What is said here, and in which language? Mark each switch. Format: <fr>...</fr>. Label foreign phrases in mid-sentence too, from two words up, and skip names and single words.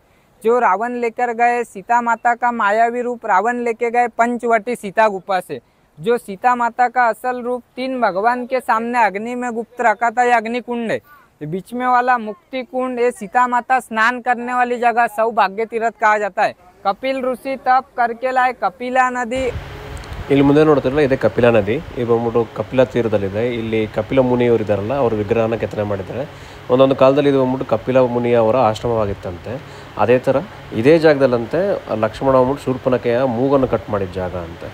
<hi>जो रावण लेकर गए सीता माता का मायावी रूप रावण लेके गए पंचवटी सीता गुफा से, जो सीता माता का असल रूप 3 भगवान के सामने अग्नि में गुप्त रखा था, ये अग्नि कुंड है। ये बीच में वाला मुक्ति कुंड, ये सीता माता स्नान करने वाली जगह सौभाग्य तीर्थ कहा जाता है। कपिल ऋषि तप करके लाए कपिला नदी।</hi> <kn>ಇಲ್ಲಿ ಮುಂದೆ ನೋಡ್ತಿರಲ್ಲ ಇದೆ ಕಪಿಲಾ ನದಿ. ಇದು ಬಂದ್ಬಿಟ್ಟು ಕಪಿಲಾ ತೀರದಲ್ಲಿದೆ. ಇಲ್ಲಿ ಕಪಿಲ ಮುನಿಯವರು ಇದ್ದಾರಲ್ಲ, ಅವ್ರ ವಿಗ್ರಹನ ಕೆತ್ತನೆ ಮಾಡಿದ್ದಾರೆ. ಒಂದೊಂದು ಕಾಲದಲ್ಲಿ ಇದು ಬಂದ್ಬಿಟ್ಟು ಕಪಿಲ ಮುನಿಯವರ ಆಶ್ರಮವಾಗಿತ್ತಂತೆ. ಅದೇ ಥರ ಇದೇ ಜಾಗದಲ್ಲಂತೆ ಲಕ್ಷ್ಮಣ ಬಂದ್ಬಿಟ್ಟು ಶೂರ್ಪನಖೆಯ ಮೂಗನ್ನು ಕಟ್ ಮಾಡಿದ ಜಾಗ ಅಂತೆ.</kn>